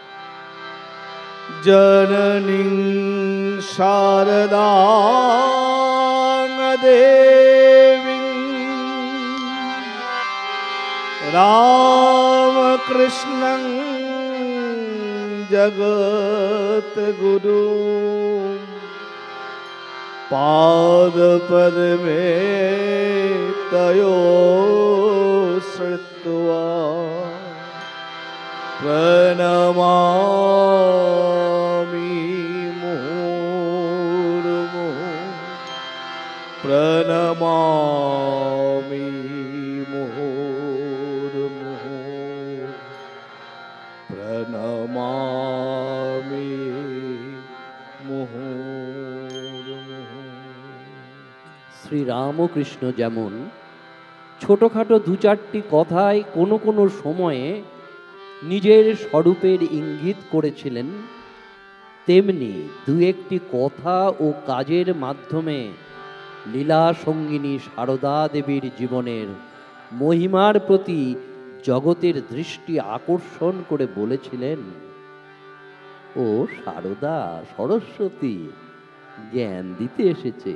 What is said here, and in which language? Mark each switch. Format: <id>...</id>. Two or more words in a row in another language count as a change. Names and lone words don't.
<sa>জননীং শারদাং দেবীং রামকৃষ্ণং जगत गुरु पाद पद्मे तयो श्रुत्वा प्रणमामि मुहुर्मुहुः प्रणमामि मुहुर्मुहुः प्रणमामि</sa> <bn>শ্রী রামকৃষ্ণ যেমন ছোটখাটো দু চারটি কথায় কোনো কোনো সময়ে নিজের স্বরূপের ইঙ্গিত করেছিলেন, তেমনি দু একটি কথা ও কাজের মাধ্যমে লীলা সঙ্গিনী সারদা দেবীর জীবনের মহিমার প্রতি জগতের দৃষ্টি আকর্ষণ করে বলেছিলেন, ও সারদা সরস্বতী জ্ঞান দিতে এসেছে।</bn>